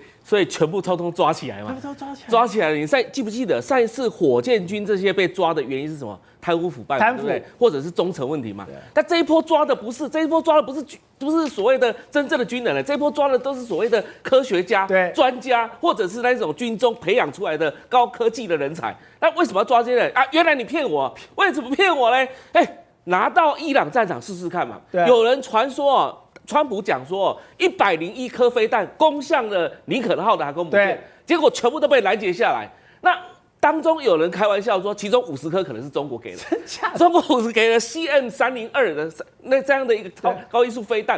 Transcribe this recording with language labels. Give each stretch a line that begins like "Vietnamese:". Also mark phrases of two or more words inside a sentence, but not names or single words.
Chinese: 所以全部通通抓起來嘛。抓起來了。你记不記得上一次火箭軍這些被抓的原因是什麼？貪污腐敗，對不對？或者是忠誠問題嘛？但這一波抓的不是，不是所謂的真正的軍人了，這一波抓的都是所謂的科學家、專家，或者是那種軍中培養出來的高科技的人才。那為什麼要抓這些人啊？原來你騙我，為什麼騙我呢？拿到伊朗戰場試試看嘛。有人傳說川普講說，101顆飛彈攻向了林肯號的航空母艦，結果全部都被攔截下來。那當中有人開玩笑說，其中50顆可能是中國給的，中國50給了 CM302的這樣的一個高音速飛彈。